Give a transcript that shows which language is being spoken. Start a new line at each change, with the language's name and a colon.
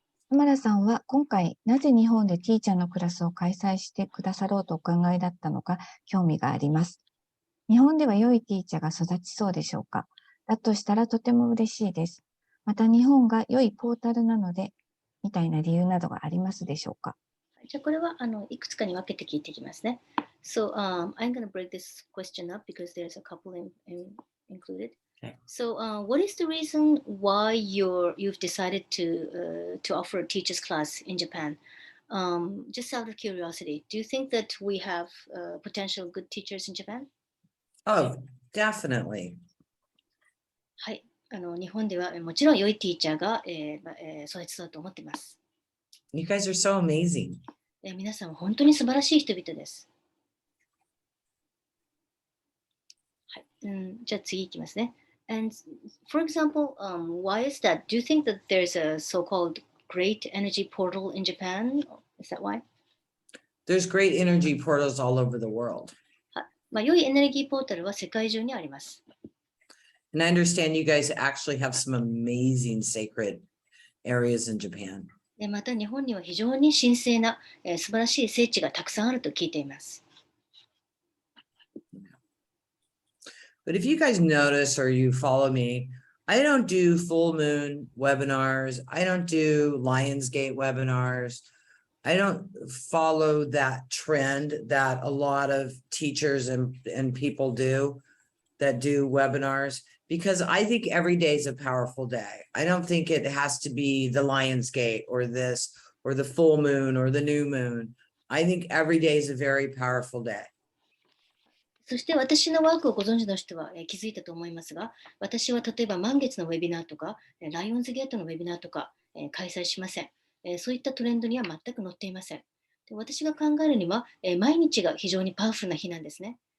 Japanese: 田村さんは今回なぜ日本でティーチャーのクラスを開催してくださろうとお考えだったのか興味があります。日本では良いティーチャーが育ちそうでしょうか？だとしたらとても嬉しいです。また日本が良いポータルなのでみたいな理由などがありますでしょうか？じゃあこれはいくつかに分けて聞いていきますね。
English: So, I'm going to break this question up because there's a couple included. Okay. So, what is the reason why you've decided to offer a teacher's class in Japan? Just out of curiosity, do you think that we have potential good teachers in Japan? Oh, definitely.
Japanese: はい、日本ではもちろん良いティーチャーが、育ちそうと思っています。
English: You guys are so amazing.
Japanese: 皆さんは本当に素晴らしい人々です。はい、じゃあ次いきますね。
English: And for example, why is that? Do you think that there's a so-called great energy portal in Japan? Is that why? There's great energy portals all over the world.
Japanese: 良いエネルギーポータルは世界中にあります。
English: And I understand you guys actually have some amazing sacred areas in Japan.
Japanese: また日本には非常に神聖な、素晴らしい聖地がたくさんあると聞いています。
English: But if you guys notice or you follow me, I don't do full moon webinars. I don't do Lionsgate webinars. I don't follow that trend that a lot of teachers and people do that do webinars, because I think every day is a powerful day. I don't think it has to be the Lionsgate or this or the full moon or the new moon. I think every day is a very powerful day.
Japanese: そして私のワークをご存知の人は気づいたと思いますが、私は例えば満月のウェビナーとか、ライオンズゲートのウェビナーとか開催しません。そういったトレンドには全く載っていません。で、私が考えるには、毎日が非常にパワフルな日なんですね。